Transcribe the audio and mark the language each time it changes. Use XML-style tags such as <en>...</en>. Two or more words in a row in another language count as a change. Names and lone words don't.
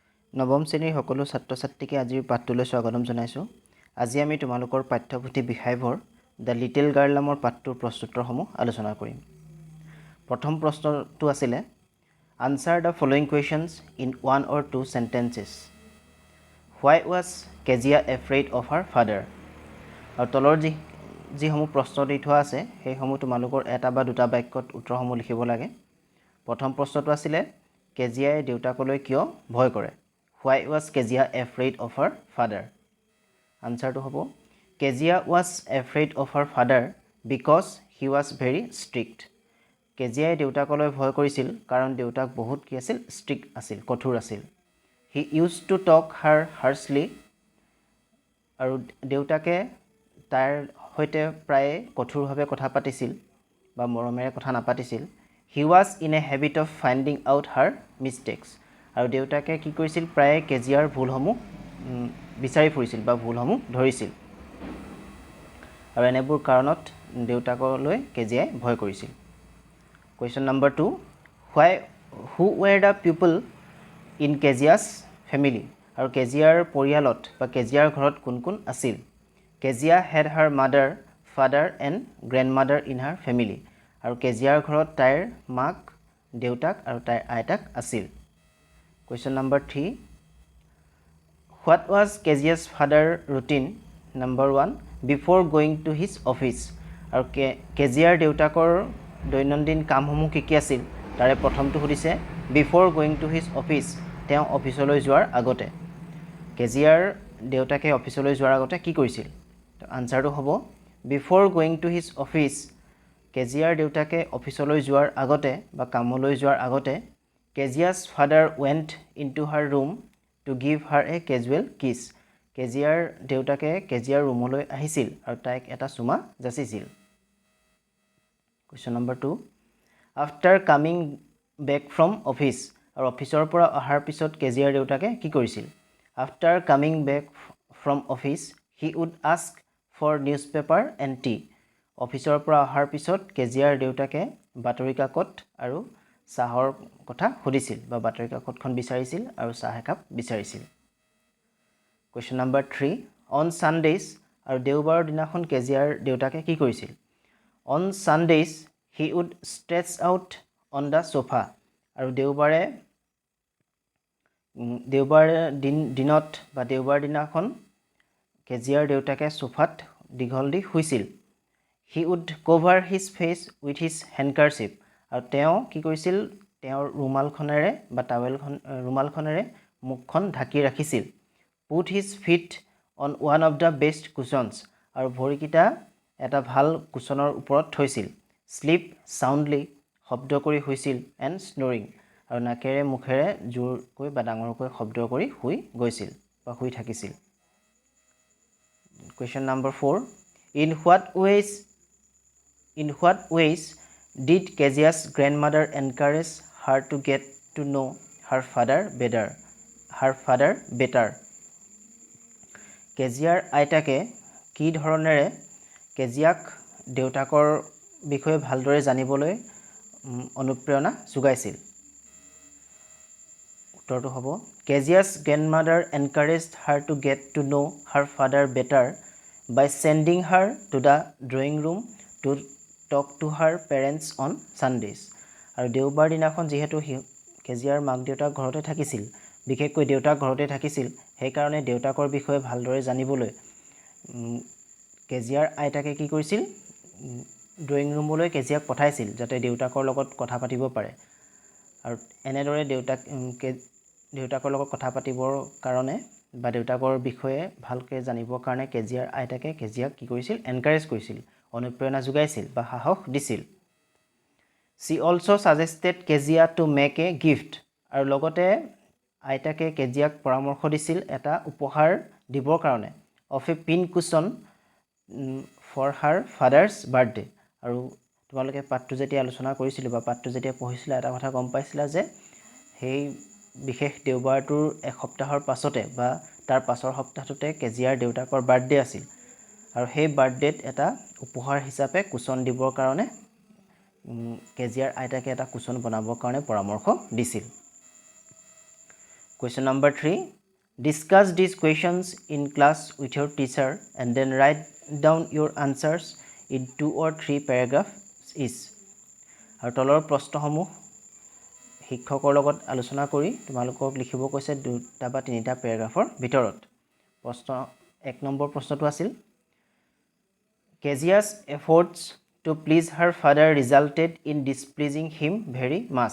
<as>নৱম শ্ৰেণীৰ সকলো ছাত্ৰ ছাত্ৰীকে আজিৰ পাঠটোলৈ স্বাগতম জনাইছোঁ। আজি আমি তোমালোকৰ পাঠ্যপুথি বিষয়বোৰ দ্য লিটিল গাৰ্ল নামৰ পাঠটোৰ প্ৰশ্নোত্তৰসমূহ আলোচনা কৰিম। প্ৰথম প্ৰশ্নটো আছিলে</as> <en>answer the following questions in 1 or 2 sentences. Why was Kezia afraid of her father?</en> <as>আৰু তলৰ যিসমূহ প্ৰশ্ন দি থোৱা আছে সেইসমূহ তোমালোকৰ এটা বা দুটা বাক্যত উত্তৰসমূহ লিখিব লাগে। প্ৰথম প্ৰশ্নটো আছিলে কেজিয়াই দেউতাকলৈ কিয় ভয় কৰে?</as> <en>Why was Kezia afraid of her father? Answer to hobo Kezia was afraid of her father because he was very strict.</en> <as>Kezia দেউতাকলৈ ভয় কৰিছিল কাৰণ দেউতাক বহুত কি আছিল strict আছিল কঠোৰ আছিল।</as> <en>He used to talk her harshly</en> <as>আৰু দেউতাকে তাৰ হৈতে প্ৰায় কঠোৰভাৱে কথা পাতিছিল বা মৰমেৰে কথা নাপাতিছিল।</as> <en>He was in a habit of finding out her mistakes.</en> <as>আৰু দেউতাকে কি কৰিছিল প্ৰায় কেজিয়াৰ ভুলসমূহ বিচাৰি ফুৰিছিল বা ভুলসমূহ ধৰিছিল আৰু এনেবোৰ কাৰণত দেউতাকলৈ কেজিয়াই ভয় কৰিছিল।</as> <en>Question number 2, who were the people in Kezia's family?</en> <as>আৰু কেজিয়াৰ পৰিয়ালত বা কেজিয়াৰ ঘৰত কোন কোন আছিল?</as> <en>Kezia had her mother, father and grandmother in her family.</en> <as>আৰু কেজিয়াৰ ঘৰত তাইৰ মাক, দেউতাক আৰু তাইৰ আইতাক আছিল।</as> <en>Question number 3, what was Kezia's father routine? Number 1, before going to his office.</en> <as>আৰু কেজিয়াৰ দেউতাকৰ দৈনন্দিন কামসমূহ কি আছিল? তাৰে প্ৰথমটো সুধিছে</as> <en>before going to his office,</en> <as>তেওঁ অফিচলৈ যোৱাৰ আগতে। কেজিয়াৰ দেউতাকে অফিচলৈ যোৱাৰ আগতে কি কৰিছিল? আনসাৰটো হ'ব</as> <en>before going to his office,</en> <as>কেজিয়াৰ দেউতাকে অফিচলৈ যোৱাৰ আগতে</as> <en>বা কামলৈ যোৱাৰ আগতে Kezia's father went into her room to give her a casual kiss.</en> <as>কেজিয়াৰ দেউতাকে কেজিয়াৰ ৰুমলৈ আহিছিল আৰু তাইক এটা চুমা যাচিছিল।</as> <en>Question number 2, after coming back from office,</en> <as>আৰু অফিচৰ পৰা অহাৰ পিছত কেজিয়াৰ দেউতাকে কি কৰিছিল?</as> <en>After coming back from office, he would ask for newspaper and tea.</en> <as>অফিচৰ পৰা অহাৰ পিছত কেজিয়াৰ দেউতাকে বাতৰি কাকত আৰু চাহৰ কথা সুধিছিল বা বাতৰি কাকতখন বিচাৰিছিল আৰু চাহ একাপ বিচাৰিছিল।</as> <en>Question number 3, on Sundays,</en> <as>আৰু দেওবাৰৰ দিনাখন কেজিয়াৰ দেউতাকে কি কৰিছিল?</as> <en>On Sundays, he would stretch out on the sofa.</en> <as>আৰু দেওবাৰে দিনত বা দেওবাৰ দিনাখন কেজিয়াৰ দেউতাকে সোফাত দীঘল দি শুইছিল।</as> <en>He would cover his face with his handkerchief.</en> <as>আৰু তেওঁ কি কৰিছিল? তেওঁৰ ৰুমালখনেৰে বা ৰুমালখনেৰে মুখখন ঢাকি ৰাখিছিল।</as> <en>Put his feet on one of the best cushions.</en> <as>আৰু ভৰিকেইটা এটা ভাল কুচনৰ ওপৰত থৈছিল।</as> <en>Sleep soundly,</en> <as>শব্দ কৰি শুইছিল</as> <en>and snoring.</en> <as>আৰু নাকেৰে মুখেৰে জোৰকৈ বা ডাঙৰকৈ শব্দ কৰি শুই গৈছিল বা শুই থাকিছিল।</as> <en>Question number 4, in what ways did Kezia's grandmother encourage her to get to know her father better?</en> <as>কেজিয়াৰ আইতাকে কি ধৰণেৰে কেজিয়াক দেউতাকৰ বিষয়ে ভালদৰে জানিবলৈ অনুপ্ৰেৰণা যোগাইছিল? উত্তৰটো হ'ব</as> <en>Kezia's grandmother encouraged her to get to know her father better by sending her to the drawing room to talk to her parents on Sundays.</en> <as>আৰু দেওবাৰ দিনাখন যিহেতু কেজিয়াৰ মাক দেউতাক ঘৰতে থাকিছিল, বিশেষকৈ দেউতাক ঘৰতে থাকিছিল, সেইকাৰণে দেউতাকৰ বিষয়ে ভালদৰে জানিবলৈ কেজিয়াৰ আইতাকে কি কৰিছিল? ড্ৰয়িং ৰুমলৈ কেজিয়াক পঠাইছিল যাতে দেউতাকৰ লগত কথা পাতিব পাৰে। আৰু এনেদৰে দেউতাকৰ লগত কথা পাতিবৰ কাৰণে বা দেউতাকৰ বিষয়ে ভালকৈ জানিবৰ কাৰণে কেজিয়াৰ আইতাকে কেজিয়াক কি কৰিছিল? এনকাৰেজ কৰিছিল, অনুপ্ৰেৰণা যোগাইছিল বা সাহস দিছিল।</as> <en>She also suggested Kezia to make a gift.</en> <as>আৰু লগতে আইতাকে কেজিয়াক পৰামৰ্শ দিছিল এটা উপহাৰ দিবৰ কাৰণে</as> <en>of a pin cushion for her father's birthday.</en> <as>আৰু তোমালোকে পাঠটো যেতিয়া আলোচনা কৰিছিলোঁ বা পাঠটো যেতিয়া পঢ়িছিলা এটা কথা গম পাইছিলা যে সেই বিশেষ দেওবাৰটোৰ এসপ্তাহৰ পাছতে বা তাৰ পাছৰ সপ্তাহটোতে কেজিয়াৰ দেউতাকৰ বাৰ্থডে আছিল আৰু সেই বাৰ্থডেত এটা উপহাৰ হিচাপে কুচন দিবৰ কাৰণে কেজিয়াৰ আইতাকে এটা কুচন বনাবৰ কাৰণে পৰামৰ্শ দিছিল।</as> <en>Question number 3. Discuss these questions in class with your teacher and then write down your answers in 2 or 3 paragraphs each.</en> <as>আৰু তলৰ প্ৰশ্নসমূহ শিক্ষকৰ লগত আলোচনা কৰি তোমালোকক লিখিব কৈছে 2টা বা 3টা পেৰাগ্ৰাফৰ ভিতৰত। প্ৰশ্ন 1 নম্বৰ প্ৰশ্নটো আছিল</as> <en>Kezia's efforts to please her father resulted in displeasing him very much.</en>